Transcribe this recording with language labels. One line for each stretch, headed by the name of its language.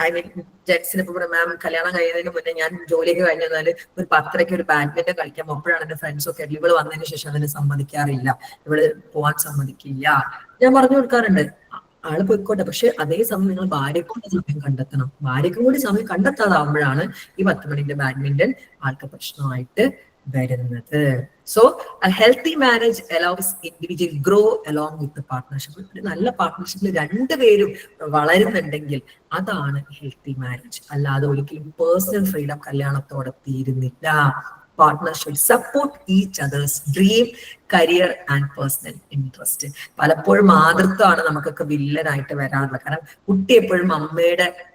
Malayalam: I mean ജെന്റ്സിന് ഇപ്പൊ മാം കല്യാണം കഴിയുന്നതിന് മുന്നേ ഞാൻ ജോലിയൊക്കെ കഴിഞ്ഞാൽ ഒരു 10:30 ഒരു ബാഡ്മിന്റൺ കളിക്കാൻ അപ്പോഴാണ് എന്റെ ഫ്രണ്ട്സ് ഒക്കെ ഇവള് വന്നതിന് ശേഷം അതിന് സമ്മതിക്കാറില്ല, ഇവള് പോവാൻ സമ്മതിക്കില്ല. ഞാൻ പറഞ്ഞു കൊടുക്കാറുണ്ട്, ആള് പോയിക്കോട്ടെ, പക്ഷെ അതേ സമയം നിങ്ങൾ ഭാര്യക്കൂടി സമയം കണ്ടെത്തണം. ഭാര്യക്കും കൂടി സമയം കണ്ടെത്താതാവുമ്പോഴാണ് ഈ 10 മണിന്റെ ബാഡ്മിന്റൺ ആൾക്ക് പ്രശ്നമായിട്ട് വരുന്നത്. So
English: a healthy marriage allows individual grow along with the partnership.
Malayalam: ഒരു നല്ല പാർട്ട്ണർഷിപ്പിൽ രണ്ടുപേരും വളരുന്നുണ്ടെങ്കിൽ അതാണ് ഹെൽത്തി മാരേജ്. അല്ലാതെ ഒരിക്കലും പേഴ്സണൽ ഫ്രീഡം കല്യാണത്തോടെ തീരുന്നില്ല. Partnership support each others dream, career and personal interest. പലപ്പോഴും മാതൃത്വമാണ് നമുക്കൊക്കെ വില്ലനായിട്ട് വരാറുള്ളത്. കാരണം കുട്ടി എപ്പോഴും അമ്മയുടെ